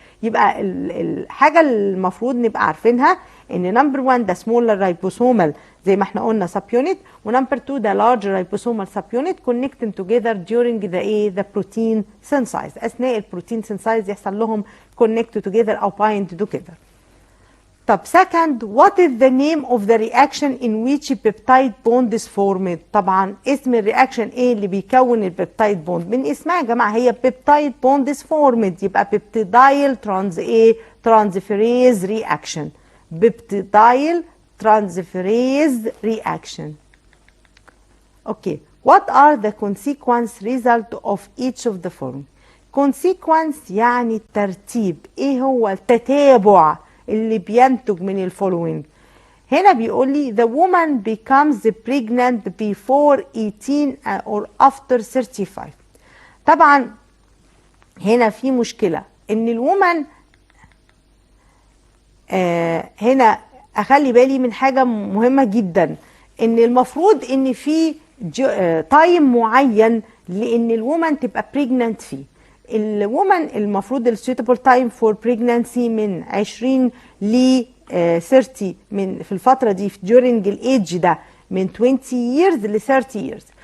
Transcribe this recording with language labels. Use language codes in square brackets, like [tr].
[ar] يبقى الحاجه المفروض نبقى عارفينها ان نمبر 1 ده سمولر رايبوسومال زي ما احنا قلنا سب يونت، ونمبر 2 ده لارج رايبوسومال سب يونت connecting together during the ايه؟ the protein synthesis. اثناء البروتين synthesis يحصل لهم connect together او bind together. [en] طب second, what is the name of the reaction in which peptide bond is formed؟ طبعا اسم الرياكشن ايه اللي بيكون البيبتايد بوند؟ من اسمها يا جماعه هي peptide bond is formed، يبقى peptidyl transferase reaction. peptidyl transferase reaction. Okay, what are the consequence result of each of the following؟ consequence يعني الترتيب، ايه هو التتابع اللي بينتج من الفولوينج؟ هنا بيقول لي the woman becomes pregnant before 18 or after 35. طبعا هنا في مشكلة، [ar] ان الومن هنا اخلي بالي من حاجه مهمه جدا، ان المفروض ان في تايم معين لان الومن تبقى بريجننت فيه. الومن المفروض السويتابل تايم فور بريجننسي من 20 ل 30 من في الفتره دي during الايدج ده من 20 years ل 30 years.